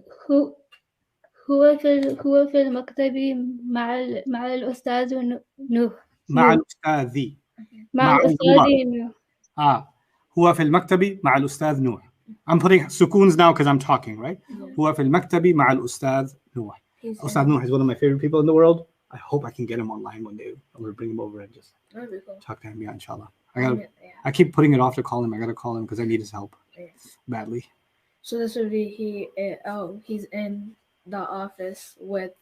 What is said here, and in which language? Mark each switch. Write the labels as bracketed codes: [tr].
[ar] هو هو في المكتب مع الأستاذ نوح. مع الأستاذ. مع الأستاذ نوح. هو في المكتب مع الأستاذ نوح. [en] I'm putting sukoons now because I'm talking, right? [ar] هو في المكتب مع الأستاذ نوح. [en] Ustad Noor is one of my favorite people in the world. I hope I can get him online one day. I'm gonna bring him over and just talk to him, yeah, inshallah. I keep putting it off to call him. I gotta call him because I need his help badly. So this would be he's in the office with.